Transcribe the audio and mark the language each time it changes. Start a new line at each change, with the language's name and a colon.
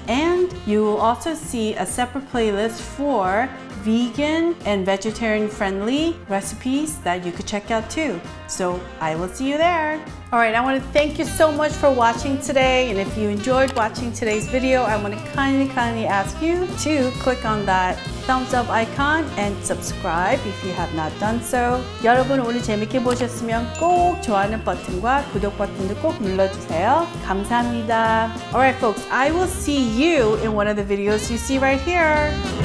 English: And you will also see a separate playlist for vegan and vegetarian friendly recipes that you could check out too. So I will see you there. All right, I want to thank you so much for watching today. And if you enjoyed watching today's video, I want to kindly ask you to click on that thumbs up icon and subscribe if you have not done so.
Korean: 여러분 오늘 재밌게 보셨으면 꼭 좋아하는 버튼과 구독 버튼도 꼭 눌러주세요. 감사합니다.
English: All right, folks, I will see you in one of the videos you see right here.